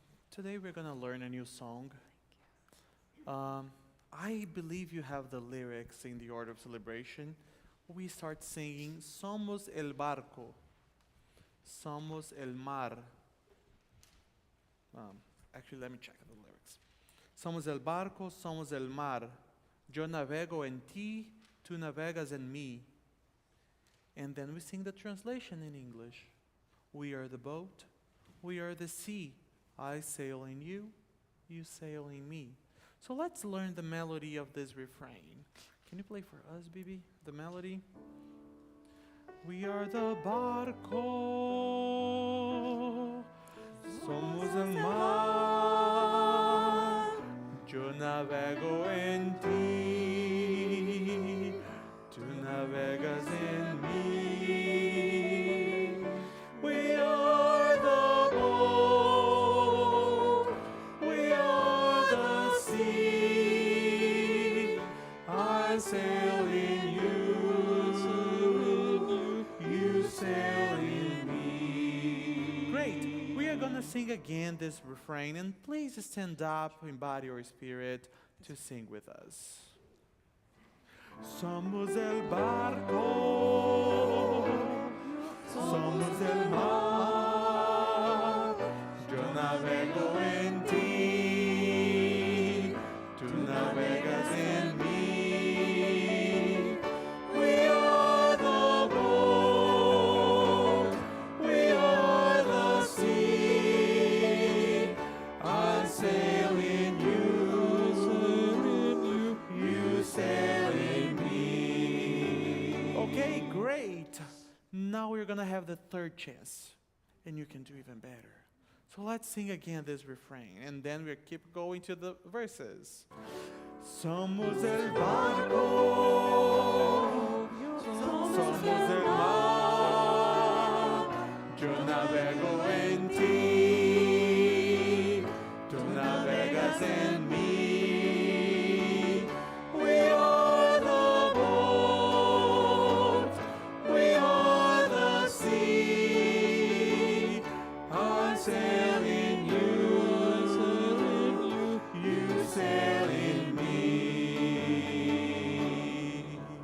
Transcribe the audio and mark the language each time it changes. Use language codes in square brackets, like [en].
[en] Today we're gonna learn a new song. I believe you have the lyrics in the order of celebration. We start singing [es] Somos el barco, somos el mar. [en] Actually, let me check the lyrics. [es] Somos el barco, somos el mar. Yo navego en ti, tú navegas en mí. [en] And then we sing the translation in English. We are the boat, we are the sea. I sail in you, you sail in me. So let's learn the melody of this refrain. Can you play for us, Bibi, the melody? We are the [es] barco, somos el mar. Yo navego en ti, tú navegas en mí. [en] We are the boat, we are the sea. I sail in you, you sail in me. Great. sing again this refrain, and please stand up in body or spirit to sing with us. [es] Somos el barco, somos el mar, yo navego en ti, tú navegas en mí. [en] We are the boat, we are the sea, I sail in you, you sail in me. Okay, great. Now we're gonna have the third chance, and you can do even better. So let's sing again this refrain, and then we'll keep going to the verses. [es] Somos el barco, somos el mar, yo navego en ti, tú navegas en mí. [en] We are the boat, we are the sea, I sail in you, you sail in me.